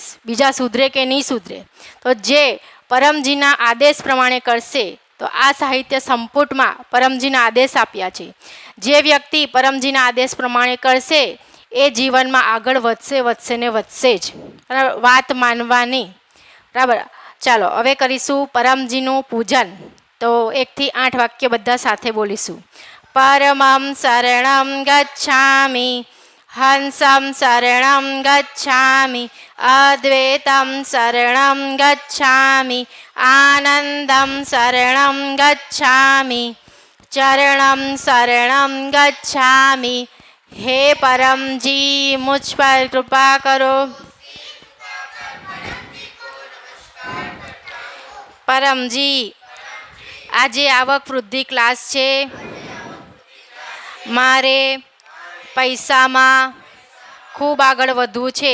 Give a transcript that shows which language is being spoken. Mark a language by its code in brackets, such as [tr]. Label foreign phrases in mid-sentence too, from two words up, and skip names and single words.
[gu] બીજા સુધરે કે નહીં સુધરે, તો જે પરમજીના આદેશ પ્રમાણે કરશે, તો આ સાહિત્ય સંપુટમાં પરમજીના આદેશ આપ્યા છે. જે વ્યક્તિ પરમજીના આદેશ પ્રમાણે કરશે એ જીવનમાં આગળ વધશે ને વધશે જ. બરાબર. વાત માનવાની. બરાબર. ચાલો હવે કરીશું પરમજીનું પૂજન. તો 1 થી 8 વાક્ય બધા સાથે બોલીશું. [sa] પરમં શરણં ગચ્છામિ, હંસં શરણં ગચ્છામિ, અદ્વૈતં શરણં ગચ્છામિ, આનંદં શરણં ગચ્છામિ, ચરણમ શરણમ ગચ્છામિ. [hi] हे परमजी मुझ पर कृपा करो. [gu] પરમજી, આજે આવક વૃદ્ધિ ક્લાસ છે. મારે પૈસામાં ખૂબ આગળ વધવું છે.